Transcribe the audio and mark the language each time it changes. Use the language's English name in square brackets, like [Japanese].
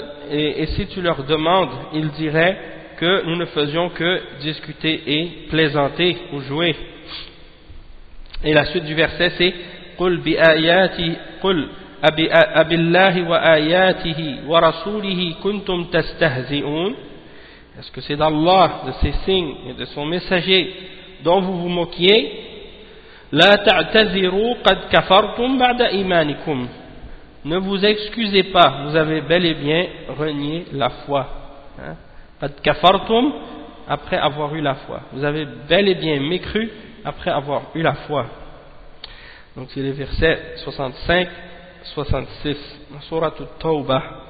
[French] Et si tu leur demandes, ils diraient que nous ne faisions que discuter et plaisanter ou jouer. Et la suite du verset c'est [Arabic] قل بآياتي قل أبي الله وآياته ورسوله كنتم تستهزئون. [French] Est-ce que c'est d'Allah, de ses signes et de son messager dont vous vous moquiez? [Arabic] لا تعتذروا قد كفرتم بعد إيمانكم. [French] Ne vous excusez pas, vous avez bel et bien renié la foi. [Arabic] قد كفرتم, [French] après avoir eu la foi. Vous avez bel et bien mécru après avoir eu la foi. Donc c'est le verset 65. 66, surat al-Tawba.